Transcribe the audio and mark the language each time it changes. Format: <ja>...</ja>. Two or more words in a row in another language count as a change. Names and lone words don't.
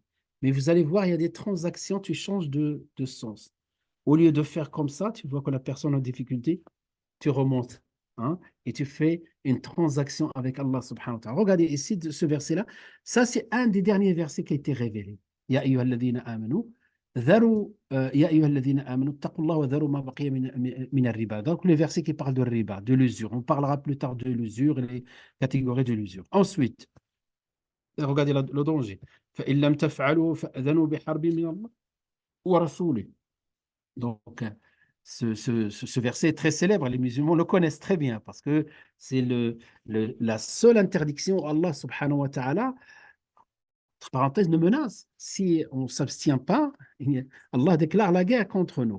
<fr>Mais vous allez voir, il y a des transactions, tu changes de sens. Au lieu de faire comme ça, tu vois que la personne en difficulté, tu remontes, hein, et tu fais une transaction avec Allah</fr> <ar>سبحانه وتعالى.</ar> <fr>Regardez ici ce verset-là. Ça, c'est un des derniers versets qui a été révélé.</fr> <ar>يا أيها الذين آمنوا، ذروا، يا أيها الذين آمنوا، اتقوا الله وذروا ما بقي من الربا.</ar> <fr>Donc, le verset qui parle de riba, de l'usure. On parlera plus tard de l'usure et les catégories de l'usure. Ensuite, regardez le danger.</fr> <ar>فإن لم تفعلوا فأذنوا بحرب من الله ورسوله.</ar> <fr>Donc, ce verset est très célèbre, les musulmans le connaissent très bien parce que c'est la seule interdiction Allah</fr> <ar>سبحانه وتعالى,</ar> <fr>entre parenthèses, ne menace. Si on ne s'abstient pas, Allah déclare la guerre contre nous.</fr>